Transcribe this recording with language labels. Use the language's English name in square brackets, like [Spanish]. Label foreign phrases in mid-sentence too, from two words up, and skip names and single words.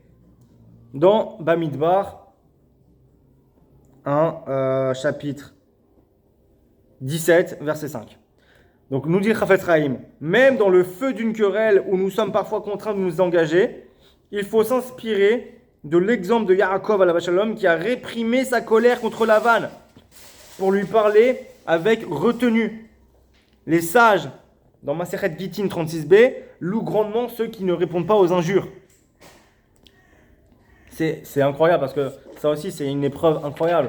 [French] Dans Bamidbar, chapitre 17, verset 5. Donc nous dit Chafetz Chaim, même dans le feu d'une querelle où nous sommes parfois contraints de nous engager, il faut s'inspirer de l'exemple de Yaakov [Hebrew] עליו השלום [French] qui a réprimé sa colère contre Lavan pour lui parler avec retenue. Les sages, dans Masechet Gittin 36b, louent grandement ceux qui ne répondent pas aux injures. C'est incroyable parce que ça aussi c'est une épreuve incroyable.